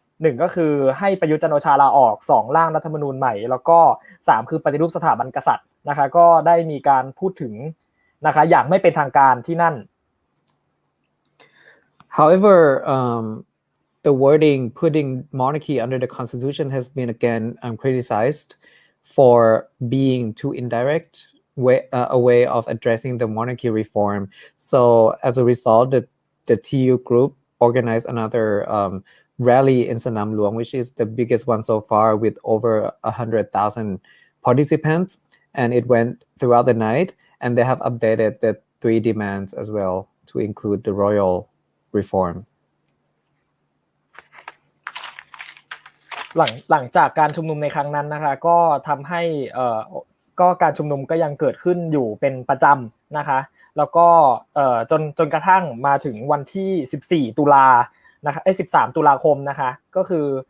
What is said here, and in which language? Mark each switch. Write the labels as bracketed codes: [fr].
[th] 1ก็คือให้ประยุทธ์จันทร์โอชาลาออก2ร่างรัฐธรรมนูญใหม่แล้วก็3คือปฏิรูปสถาบันกษัตริย์นะคะก็ได้มีการพูดถึงนะคะอย่างไม่เป็นทางการที่นั่น [en] However, the wording putting monarchy under the constitution has been again criticized for being too indirect a way of addressing the monarchy reform. So as a result, the TU group organized another rally in Sanam Luang, which is the biggest one so far with over 100,000 participants. And it went throughout the night, and they have updated the 3 demands as well to include the royal reform. [th] หลังจากการชุมนุมในครั้งนั้นนะคะก็ทำให้ก็การชุมนุมก็ยังเกิดขึ้นอยู่เป็นประจำนะคะแล้วก็จนกระทั่งมาถึงวันที่14ตุลานะคะ13ตุลาคมนะคะก็คือ